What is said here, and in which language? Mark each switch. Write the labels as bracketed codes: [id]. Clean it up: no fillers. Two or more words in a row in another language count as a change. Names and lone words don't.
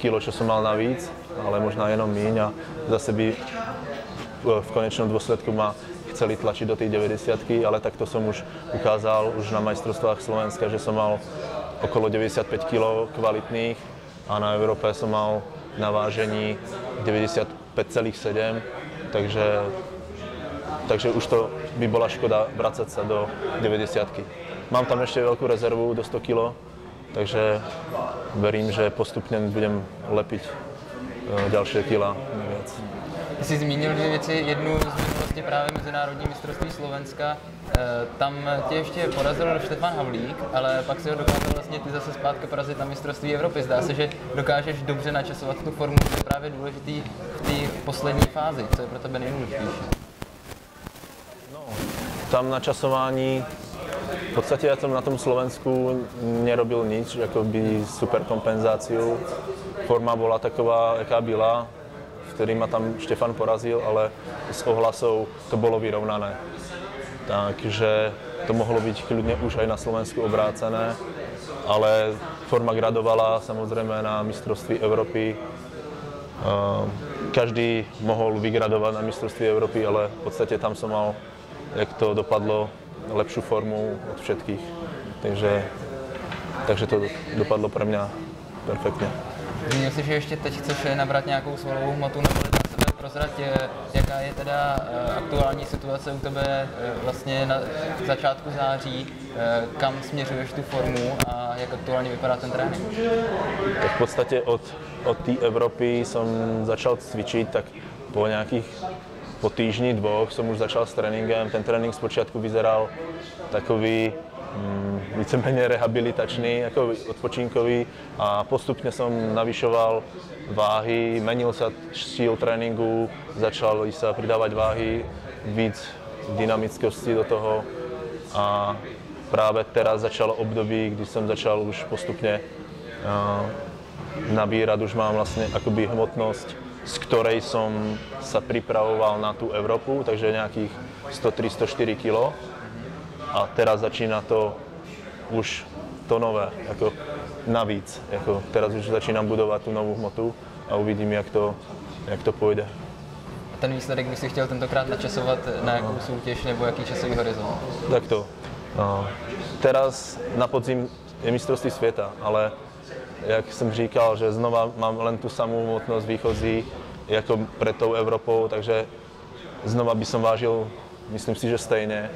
[sk] kg, čo som mal navíc, ale [cs] možná jenom míň [sk] a zase by v konečnom dôsledku ma chceli tlačiť do tej 90-ky, ale takto som už ukázal už na majstrovstvách Slovenska, že som mal okolo 95 kg kvalitných a na Európe som mal na vážení 95,7, takže už to by bola škoda vracať sa do 90-ky. Mám tam ešte veľkú rezervu do 100 kg, takže verím, že postupne budem lepiť ďalšie kila naviac. [cs] Ty jsi zmínil dvě věci, jednu zmínil vlastně právě Mezinárodní mistrovství Slovenska. Tam tě ještě porazil Štefan Havlík, ale pak si ho dokázal vlastně ty zase zpátky porazit na mistrovství Evropy. Zdá se, že dokážeš dobře načasovat tu formu, to je právě důležitý v té poslední fázi. Co je pro tebe nejdůležitější? No, [sk] tam načasování, v podstate ja som na tom Slovensku nerobil nič, akoby super kompenzáciu. Forma bola taková, [cs] jaká byla, [sk] vtedy ma tam Štefan porazil, ale z ohlasov to bolo vyrovnané. Takže to mohlo byť kľudne už aj na Slovensku obrácené, ale forma gradovala samozrejme na mistrovství Európy. Každý mohol vygradovať na mistrovství Európy, ale v podstate tam som mal, jak to dopadlo, lepšiu formu od všetkých. Takže to dopadlo pre mňa perfektně. [cs] Zmínil jsi, že ještě teď chceš nabrat nějakou svalovou hmotu, nabalit na sebe, prozrať, jaká je teda aktuální situace u tebe vlastně na začátku září, kam směřuješ tu formu a jak aktuálně vypadá ten trénink? [sk] Tak v podstate [cs] od té Evropy [sk] som začal cvičiť, tak po týždni, dvoch som už začal s tréningem. Ten trénink zpočiatku vyzeral takový víceméně rehabilitačný, jako odpočinkový a postupne som navyšoval váhy, menil sa štýl tréninku, začali sa pridávať váhy, víc dynamickosti do toho a práve teraz začalo období, kdy som začal už postupne nabírať, už mám vlastne akoby hmotnosť, z ktorej som sa pripravoval na tú Európu, takže nejakých 103-104 kg. A teraz začína to už to nové, ako navíc. Jako teraz už začínam budovat tu novou hmotu a uvidím, jak to půjde. [cs] A ten výsledek by si chtěl tentokrát načasovat na jakou soutěž nebo jaký časový horizont? [sk] Takto. [cs] Teraz na podzim je mistrovství světa, ale jak jsem říkal, že znova mám len tu samou hmotnost výchozí jako před tou Evropou, takže znova [sk] by som vážil, [cs] myslím si, že stejně.